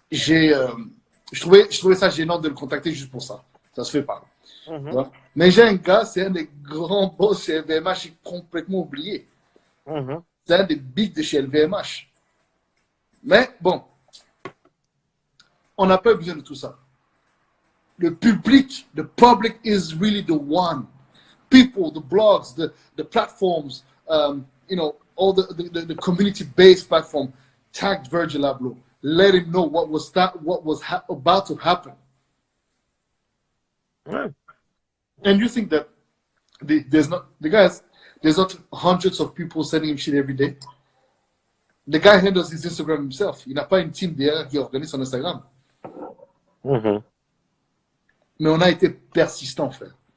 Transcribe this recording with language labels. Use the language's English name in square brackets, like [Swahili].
[French] je trouvais ça gênant de le contacter juste pour ça. Ça se fait pas. Mais j'ai un gars, c'est un des grands boss chez LVMH, il est complètement oublié. C'est un des bigs de chez LVMH. Mais bon, on n'a pas besoin de tout ça. Le public, [English] the public is really the one. People, the blogs, the platforms, you know, all the community-based platform tagged Virgil Abloh. Let him know what was about to happen. Right. And you think that there's not hundreds of people sending him shit every day? The guy handles his Instagram himself. [French] Il n'a pas une team derrière qui organise son Instagram. Mais on a été persistant, frère.